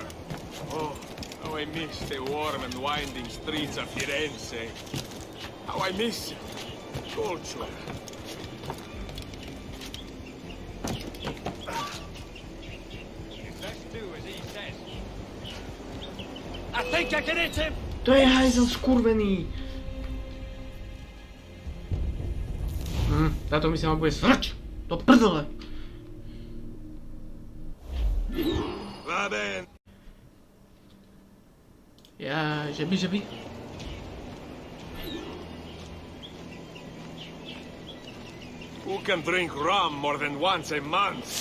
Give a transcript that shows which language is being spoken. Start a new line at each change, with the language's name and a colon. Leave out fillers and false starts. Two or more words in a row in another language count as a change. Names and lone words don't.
English: Oh, how I miss the warm and winding streets of Firenze. How I miss culture. I think I can hit him.
Slovak: To je hajzel skurvený. Táto misia ma bude svrč. Do prdele. Ja, že by.
English: Who can drink rum more than once a month?